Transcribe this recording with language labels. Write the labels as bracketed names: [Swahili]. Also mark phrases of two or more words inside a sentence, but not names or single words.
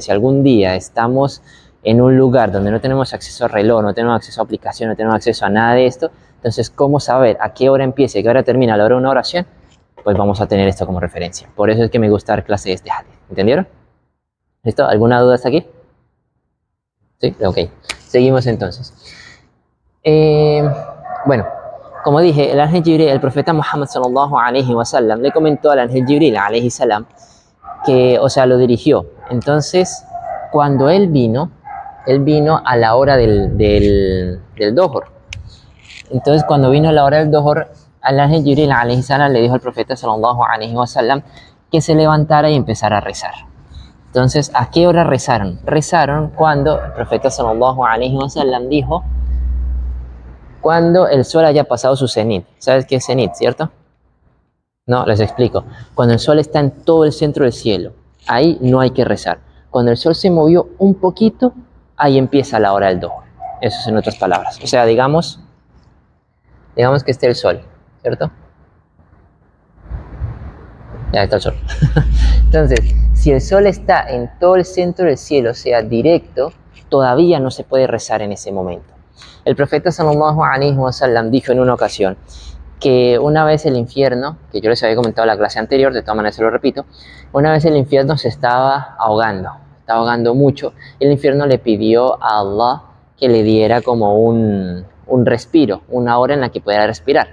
[Spanish] Si algún día estamos en un lugar donde no tenemos acceso a reloj, no tenemos acceso a aplicación, no tenemos acceso a nada de esto, entonces ¿cómo saber a qué hora empieza y a qué hora termina la hora de una oración? Pues vamos a tener esto como referencia. Por eso es que me gusta dar clase de este hadith. ¿Entendieron? ¿Listo? ¿Alguna duda hasta aquí? ¿Sí? Ok. Seguimos entonces. Bueno, como dije, el ángel Jibril, el profeta Muhammad [Arabic] صلى الله عليه وسلم, [Spanish] le comentó al ángel Jibril [Arabic] عليه السلام [Spanish] que, o sea, lo dirigió. Entonces, cuando él vino a la hora del dohor. Entonces, cuando vino a la hora del dohor, al ángel Jibril [Arabic] عليه السلام [Spanish] le dijo al profeta [Arabic] صلى الله عليه وسلم [Spanish] que se levantara y empezara a rezar. Entonces, ¿a qué hora rezaron? Rezaron cuando el profeta [Arabic] صلى الله عليه وسلم [Spanish] dijo, cuando el sol haya pasado su cenit. ¿Sabes qué es cenit, cierto? No, les explico. Cuando el sol está en todo el centro del cielo, ahí no hay que rezar. Cuando el sol se movió un poquito, ahí empieza la hora del dohor. Eso es en otras palabras. O sea, digamos que esté el sol, ¿cierto? Ya está el sol. Entonces, si el sol está en todo el centro del cielo, o sea, directo, todavía no se puede rezar en ese momento. El profeta [Arabic] صلى الله عليه وسلم [Spanish] dijo en una ocasión que una vez el infierno, que yo les había comentado en la clase anterior, de todas maneras se lo repito, una vez el infierno se estaba ahogando mucho, y el infierno le pidió a Allah que le diera como un respiro, una hora en la que pudiera respirar.